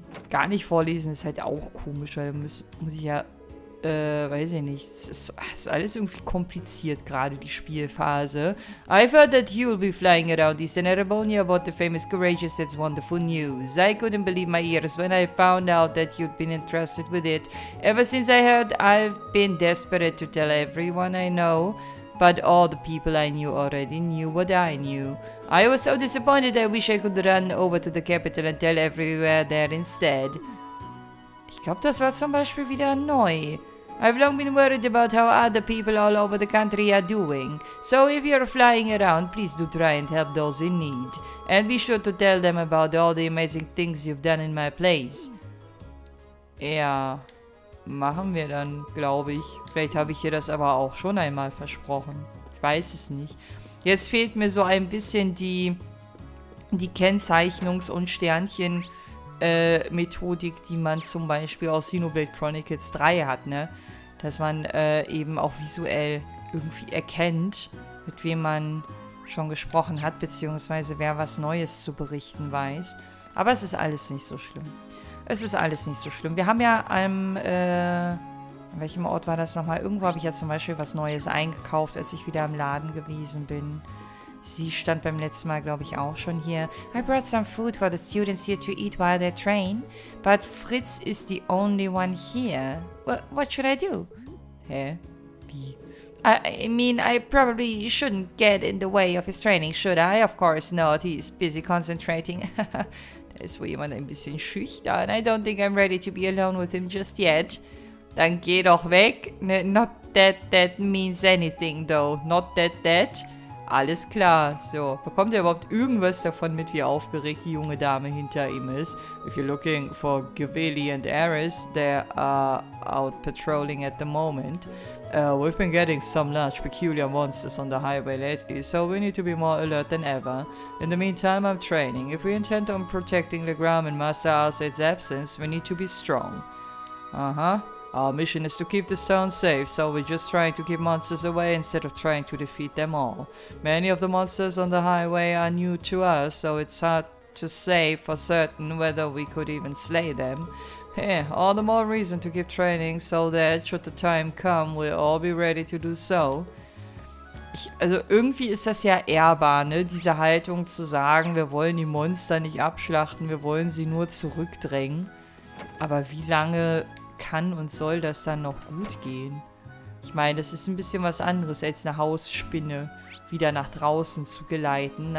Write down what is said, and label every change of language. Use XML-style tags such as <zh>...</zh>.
<de>Gar nicht vorlesen ist halt auch komisch, weil muss ich ja, weiß ich nicht. Es ist alles irgendwie kompliziert, gerade die Spielphase.</de> <en>I've heard that you'll be flying around Eastern Erebonia about the famous Courageous. That's wonderful news. I couldn't believe my ears when I found out that you'd been entrusted with it. Ever since I heard, I've been desperate to tell everyone I know, but all the people I knew already knew what I knew. I was so disappointed I wish I could run over to the capital and tell everywhere there instead.</en> <de>Ich glaube, das war zum Beispiel wieder neu.</de> <en>I've long been worried about how other people all over the country are doing. So if you're flying around, please do try and help those in need. And be sure to tell them about all the amazing things you've done in my place.</en> <de>Ja, machen wir dann, glaube ich. Vielleicht habe ich dir das aber auch schon einmal versprochen. Ich weiß es nicht. Jetzt fehlt mir so ein bisschen die Kennzeichnungs- und Sternchen- Methodik, die man zum Beispiel aus Xenoblade Chronicles 3 hat, ne? Dass man eben auch visuell irgendwie erkennt, mit wem man schon gesprochen hat, beziehungsweise wer was Neues zu berichten weiß. Aber es ist alles nicht so schlimm. Es ist alles nicht so schlimm. Wir haben ja an welchem Ort war das nochmal? Irgendwo habe ich ja zum Beispiel was Neues eingekauft, als ich wieder im Laden gewesen bin. Sie stand beim letzten Mal, glaube ich, auch schon hier.</de> <en>I brought some food for the students here to eat while they train, but Fritz is the only one here. What should I do?</en> <de>Hä? Wie?</de> <en>I mean, I probably shouldn't get in the way of his training, should I? Of course not. He's busy concentrating.</en> <de>Da ist wohl jemand ein bisschen schüchtern.</de> <en>I don't think I'm ready to be alone with him just yet.</en> <de>Dann geh doch weg. Ne,</de> <en>not that means anything, though. Not that.</en> <de>Alles klar. So, bekommt er überhaupt irgendwas davon mit, wie aufgeregt die junge Dame hinter ihm ist?</de> <en>If you're looking for Gavili and Aris, they are out patrolling at the moment. We've been getting some large peculiar monsters on the highway lately, so we need to be more alert than ever. In the meantime, I'm training. If we intend on protecting Legram in Master Arsaid's absence, we need to be strong. Our mission is to keep this town safe, so we're just trying to keep monsters away instead of trying to defeat them all. Many of the monsters on the highway are new to us, so it's hard to say for certain whether we could even slay them. Yeah, all the more reason to keep training, so that, should the time come, we'll all be ready to do so.</en> <de>Also irgendwie ist das ja ehrbar, ne? Diese Haltung zu sagen, wir wollen die Monster nicht abschlachten, wir wollen sie nur zurückdrängen. Aber wie lange kann und soll das dann noch gut gehen? Ich meine, das ist ein bisschen was anderes, als eine Hausspinne wieder nach draußen zu geleiten.</de>